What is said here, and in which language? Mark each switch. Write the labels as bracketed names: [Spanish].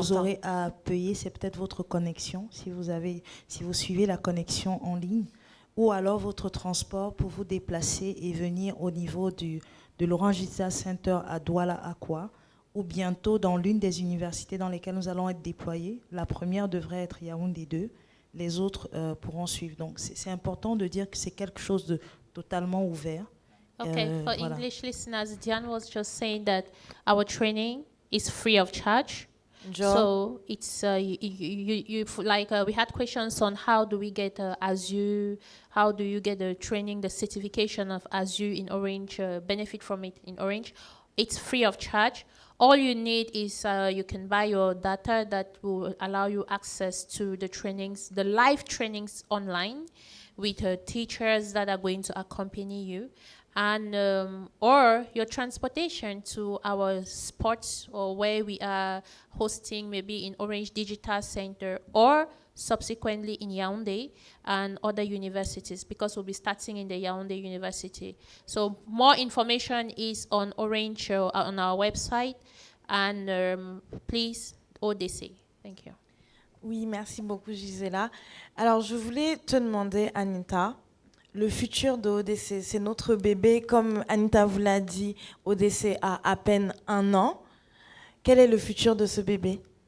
[French] vous aurez à payer, c'est peut-être votre connexion, si vous suivez la connexion en ligne, ou alors votre transport pour vous déplacer et venir au niveau de l'Orange Digital Center à Douala Akwa, ou bientôt dans l'une des universités dans lesquelles nous allons être déployés. La première devrait être Yaoundé 2, les autres pourront suivre. Donc c'est important de dire que c'est quelque chose de totalement ouvert. [English] Okay, for [French] voilà. [English] English listeners, Diane was just saying that our training is free of charge. Joe. So it's we had questions on how do we get Azure, how do you get the training, the certification of Azure in Orange, benefit from it in Orange. It's free of charge. All you need is you can buy your data that will allow you access to the trainings, the live trainings online with teachers that are going to accompany you. And or your transportation to our spots or where we are hosting, maybe in Orange Digital Center or subsequently in Yaoundé and other universities, because we'll be starting in the Yaoundé University. So more information is on Orange on our website, and please ODC. Thank you. [French] Oui, merci beaucoup Gisela. Alors je voulais te demander, Anita, le futur de ODC, c'est notre bébé, comme Anita vous l'a dit, ODC a à peine 1 an. Quel est le futur de ce bébé?